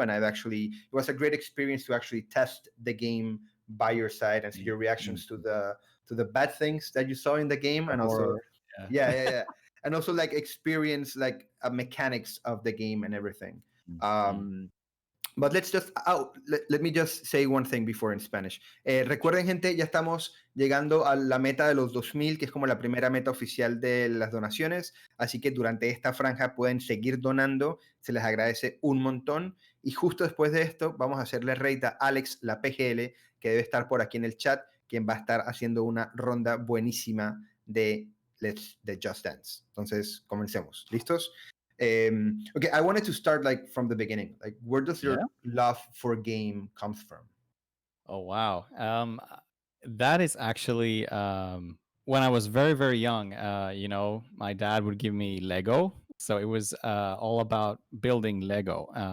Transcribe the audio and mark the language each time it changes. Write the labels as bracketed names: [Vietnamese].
[English] And it was a great experience to actually test the game by your side and see your reactions to the bad things that you saw in the game, and also and also like experience like mechanics of the game and everything. But let me just say one thing before in Spanish. [Spanish] Recuerden, gente, ya estamos llegando a la meta de los 2000, que es como la primera meta oficial de las donaciones. Así que durante esta franja pueden seguir donando. Se les agradece un montón. Y justo después de esto, vamos a hacerle raid a Alex, la PGL, que debe estar por aquí en el chat, quien va a estar haciendo una ronda buenísima de Just Dance. Entonces, comencemos. ¿Listos? [English] Okay, I wanted to start like from the beginning. Like, where does your love for game comes from? Oh, wow. That is actually when I was very, very young. My dad would give me Lego. So it was all about building Lego.